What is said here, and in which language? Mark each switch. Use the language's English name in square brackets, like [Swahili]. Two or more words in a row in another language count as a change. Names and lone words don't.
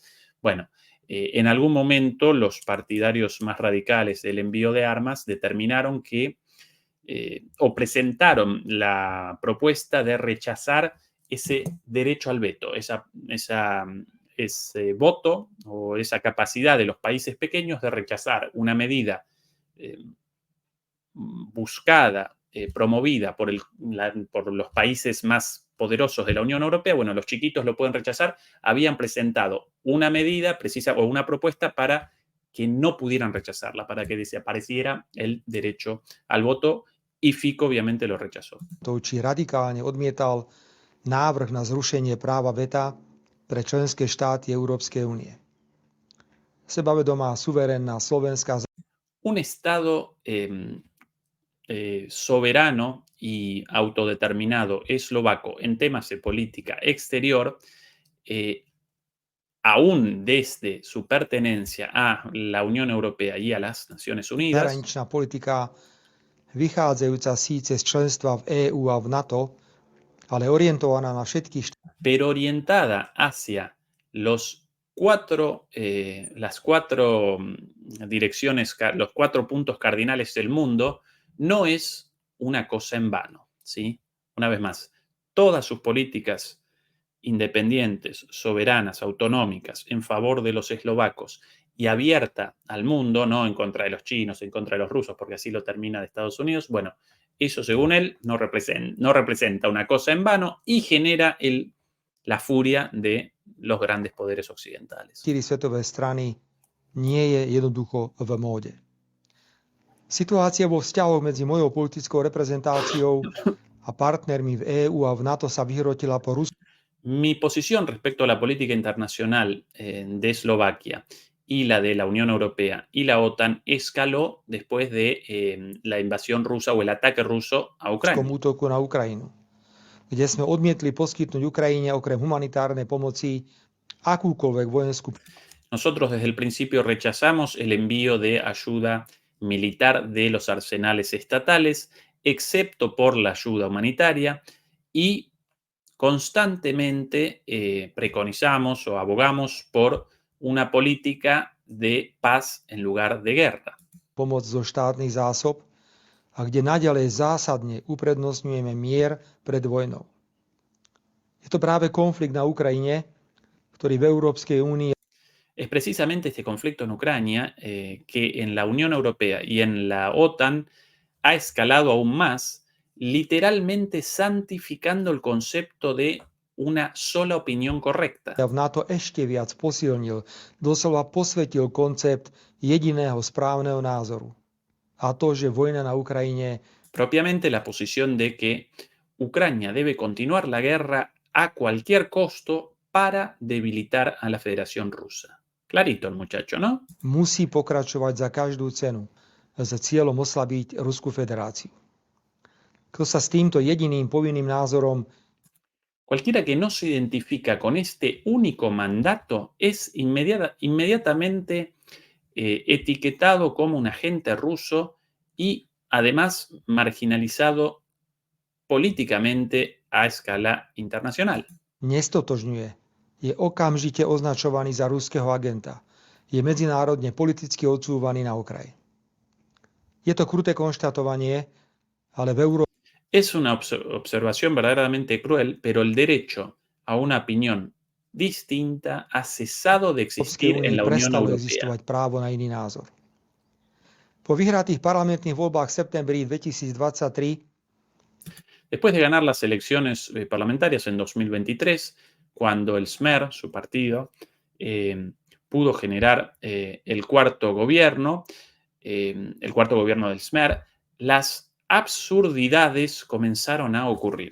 [Spanish] Bueno, en algún momento los partidarios más radicales del envío de armas determinaron que, o presentaron la propuesta de rechazar ese derecho al veto, ese voto o esa capacidad de los países pequeños de rechazar una medida buscada, promovida por los países más poderosos de la Unión Europea. Bueno, los chiquitos lo pueden rechazar. Habían presentado una medida precisa o una propuesta para que no pudieran rechazarla, para que desapareciera el derecho al voto, y Fico obviamente lo rechazó. [Slovak] Či radikálne odmietal návrh na zrušenie práva veta pre členské štáty Európskej únie. Sebavedomá, suverénna slovenská. [Spanish] Un Estado soberano y autodeterminado eslovaco en temas de política exterior, aún desde su pertenencia a la Unión Europea y a las Naciones Unidas, [Slovak] Zahraničná politika vychádzajúca síce z členstva v EÚ a v NATO, ale orientovaná na všetkých [Spanish] pero orientada hacia las cuatro direcciones, los 4 puntos cardinales del mundo, no es una cosa en vano, ¿sí? Una vez más, todas sus políticas independientes, soberanas, autonómicas, en favor de los eslovacos y abierta al mundo, no en contra de los chinos, en contra de los rusos, porque así lo termina de Estados Unidos, bueno, eso según él no representa una cosa en vano y genera la furia de los grandes poderes occidentales. [Slovak] 4 svetové strany nie je jednoducho v móde. Situácia vo vzťahoch medzi mojou politickou reprezentáciou a partnermi v EÚ a v NATO sa vyhrotila po Rusku. [Spanish] Mi posición respecto a la política internacional de Eslovaquia y la de la Unión Europea y la OTAN escaló después de la invasión rusa o el ataque ruso a Ucrania. [Slovak] Útoku na Ukrajinu, kde sme odmietli poskytnúť Ukrajine okrem humanitárnej pomoci akúkoľvek vojenskú. [Spanish] Nosotros desde el principio rechazamos el envío de ayuda militar de los arsenales estatales, excepto por la ayuda humanitaria, y constantemente preconizamos o abogamos por una política de paz en lugar de guerra. [Slovak] Pomoc zo štátnych zásob, a kde naďalej zásadne uprednostňujeme mier pred vojnou. Je to práve konflikt na Ukrajine, ktorý v Európskej únii [Spanish] es precisamente este conflicto en Ucrania que en la Unión Europea y en la OTAN ha escalado aún más, literalmente santificando el concepto de una sola opinión correcta. [Slovak] V NATO ešte viac posilnil, doslova posvetil koncept jediného správneho názoru. a to, že vojna na Ukrajine [Spanish] propiamente la posición de que Ucrania debe continuar la guerra a cualquier costo para debilitar a la Federación Rusa. Clarito el muchacho, ¿no? [Slovak] musí pokračovať za každú cenu s cieľom oslabiť Ruskú federáciu. Kto sa s týmto jediným povinným názorom [Spanish] Cualquiera que no se identifica con este único mandato es inmediatamente etiquetado como un agente ruso y además marginalizado políticamente a escala internacional. [Slovak] nestotožňuje, je okamžite označovaný za ruského agenta. Je medzinárodne politicky odsúvaný na okraj. Je to kruté konštatovanie, ale v Európe [Spanish] Es una observación verdaderamente cruel, pero el derecho a una opinión distinta ha cesado de existir en la Unión [Slovak] prestalo [Spanish] Europea. [Slovak] existovať právo na iný názor. Po vyhratých parlamentných voľbách v septembri 2023 [Spanish] Después de ganar las elecciones parlamentarias en 2023, cuando el SMER, su partido, pudo generar el cuarto gobierno del SMER, las absurdidades comenzaron a ocurrir.